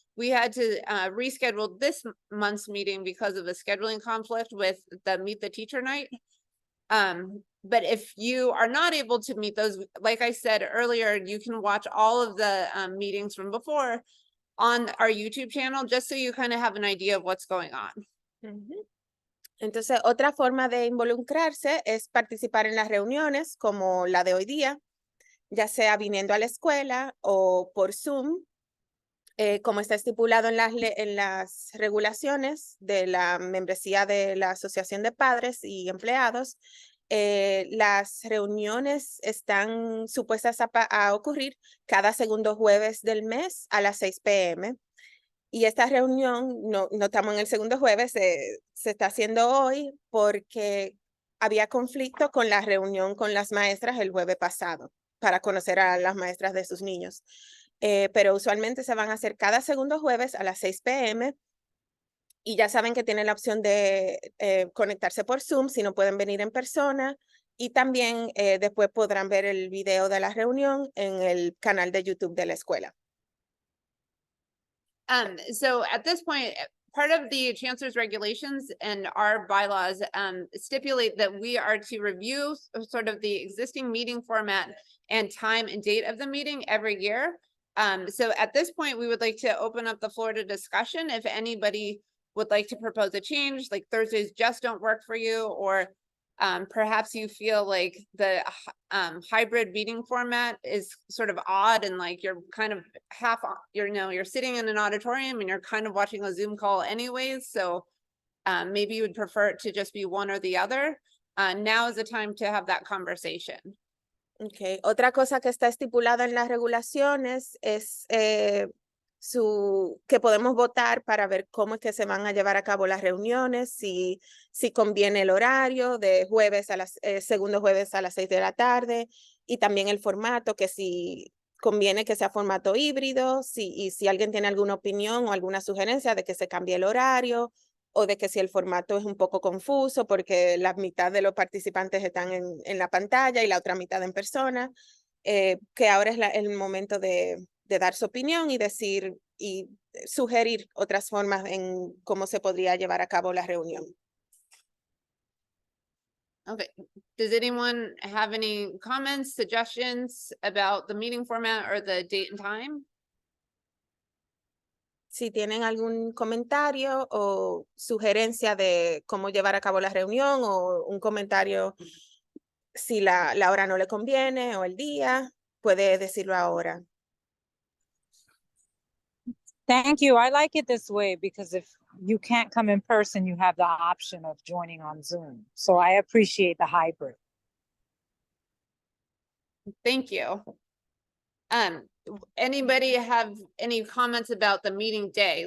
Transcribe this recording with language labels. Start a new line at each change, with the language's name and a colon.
English: We had to reschedule this month's meeting because of a scheduling conflict with the Meet the Teacher night. But if you are not able to meet those, like I said earlier, you can watch all of the meetings from before on our YouTube channel, just so you kind of have an idea of what's going on.
Spanish: Entonces, otra forma de involucrarse es participar en las reuniones como la de hoy día, ya sea viniendo a la escuela o por Zoom, como está estipulado en las regulaciones de la membresía de la Asociación de Padres y Empleados. Las reuniones están supuestas a ocurrir cada segundo jueves del mes a las 6 p.m. Y esta reunión, no estamos en el segundo jueves, se está haciendo hoy porque había conflicto con la reunión con las maestras el jueves pasado para conocer a las maestras de sus niños. Pero usualmente se van a hacer cada segundo jueves a las 6 p.m. Y ya saben que tienen la opción de conectarse por Zoom si no pueden venir en persona. Y también después podrán ver el video de la reunión en el canal de YouTube de la escuela.
English: So at this point, part of the chancellor's regulations and our bylaws stipulate that we are to review sort of the existing meeting format and time and date of the meeting every year. So at this point, we would like to open up the floor to discussion. If anybody would like to propose a change, like Thursdays just don't work for you, or perhaps you feel like the hybrid meeting format is sort of odd and like you're kind of you're sitting in an auditorium and you're kind of watching a Zoom call anyways. So maybe you would prefer it to just be one or the other. Now is the time to have that conversation. Okay.
Spanish: Otra cosa que está estipulada en las regulaciones es que podemos votar para ver cómo es que se van a llevar a cabo las reuniones, si conviene el horario de jueves segundo jueves a las 6 de la tarde, y también el formato, que si conviene que sea formato híbrido, y si alguien tiene alguna opinión o alguna sugerencia de que se cambie el horario, o de que si el formato es un poco confuso porque la mitad de los participantes están en la pantalla y la otra mitad en persona, que ahora es el momento de dar su opinión y decir y sugerir otras formas en cómo se podría llevar a cabo la reunión.
English: Okay, does anyone have any comments, suggestions about the meeting format or the date and time?
Spanish: Si tienen algún comentario o sugerencia de cómo llevar a cabo la reunión, o un comentario si la hora no le conviene o el día, puede decirlo ahora.
English: Thank you. I like it this way because if you can't come in person, you have the option of joining on Zoom. So I appreciate the hybrid. Thank you. Anybody have any comments about the meeting day?